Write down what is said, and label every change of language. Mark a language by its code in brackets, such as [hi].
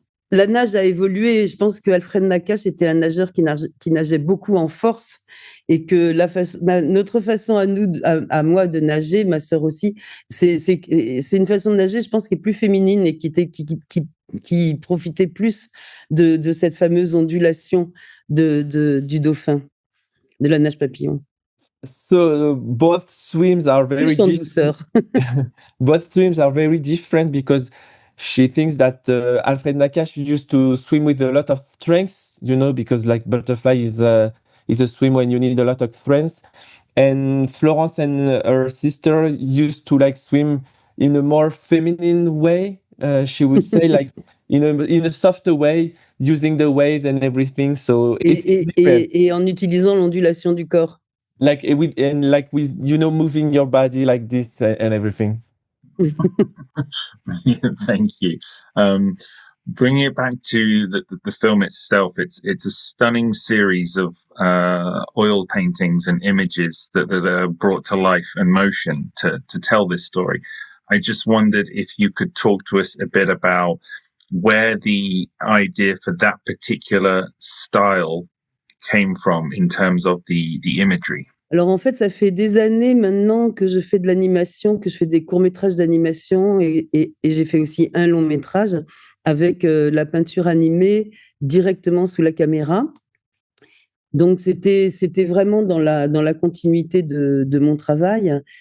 [fr] la nage a évolué. Je pense que Alfred Nakache était un nageur qui nageait beaucoup en force, et que notre façon à moi de nager, ma sœur aussi, c'est une façon de nager, je pense, qui est plus féminine et qui profitait plus de cette fameuse ondulation du dauphin, de la nage papillon. [en] So both swims are very both swims are very different, because she thinks that Alfred Nakache used to swim with a lot of strength, because butterfly is a swim when you need a lot of strength, and Florence and her sister used to swim in a more feminine way. She would say in a softer way, using the waves and everything. So [fr] et en utilisant l'ondulation du corps. [en] With moving your body like this and everything. Thank you. Bringing it back to the film itself, it's a stunning series of oil paintings and images that are brought to life and motion to tell this story. I just wondered if you could talk to us a bit about where the idea for that particular style came from in terms of the imagery. [fr] Alors en fait, ça fait des années maintenant que je fais de l'animation, que je fais des courts-métrages d'animation et j'ai fait aussi un long-métrage avec la peinture animée directement sous la caméra. Donc c'était vraiment dans la continuité de mon travail.